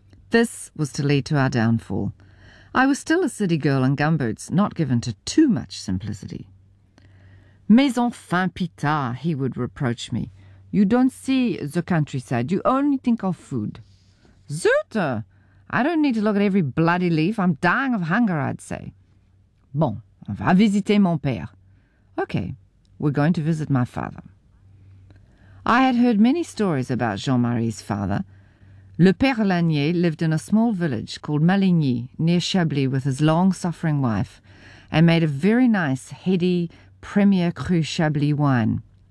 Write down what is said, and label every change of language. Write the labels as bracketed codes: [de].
[en] This was to lead to our downfall. I was still a city girl in gumboots, not given to too much simplicity. [fr] Mais enfin, [en] Peter, he would reproach me. You don't see the countryside, you only think of food. Zut! I don't need to look at every bloody leaf. I'm dying of hunger, I'd say. [fr] Bon, on va visiter mon père. [en] Okay, we're going to visit my father. I had heard many stories about Jean-Marie's father. Le Père Lanier lived in a small village called Maligny, near Chablis, with his long-suffering wife, and made a very nice, heady, premier cru Chablis wine.